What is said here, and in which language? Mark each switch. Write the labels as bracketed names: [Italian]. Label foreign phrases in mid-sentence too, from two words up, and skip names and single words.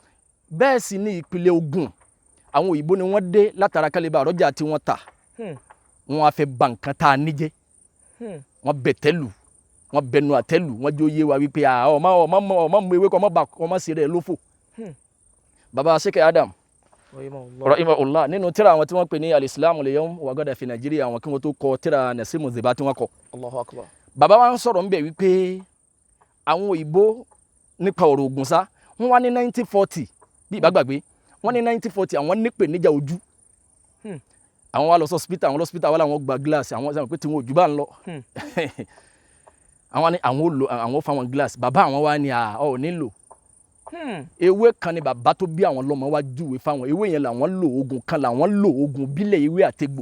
[Yoruba] bẹ́ẹ̀ sì ni ìpìlẹ̀ ogun àwọn òyìnbó ni wọ́n dé látara kálíbà àrọ́jà tí wọ́n tà. wọ́n á fẹ́ ba nǹkan tá a níjẹ́. wọ́n bẹ̀ tẹ́lù wọ́n bẹnu àtẹ́lù wọ́n jẹ́ oyé wa wípé ọmọ mu ewé kọ́ ọmọ sí rẹ̀ lófò. baba Sheikh Adam rahimahullah nínú tírà àwọn tí wọ́n pè ní al-Islamu al-yawm wa ghadan fi Nàìjíríà àwọn kí wọ́n tó kọ tírà Nasimu Ziba tí wọ́n kọ. [Arabic] الله أكبر. [Yoruba] bàbá wa ń sọ̀rọ̀ ńbẹ̀ wípé àwọn òyìnbó nípa ọ̀rọ̀ ògùn sá wọ́n wá ní 1940 bí ìbá gbàgbé wọ́n ní 1940 àwọn nípè níjà ojú àwọn wa lọ hospital àwọn hospital wà láwọn gba glass àwọn sọ pé tí wọn ojú bá ń lọ àwọn ní àwọn fa wọn glass bàbá àwọn wa ní ò nílò ewé kan ni bàbá tó bí àwọn lọ́mọ wa júwe fáwọn ewé yẹn làwọn lò oògùn kan làwọn lò oògùn bílẹ̀ ewé àtegbò.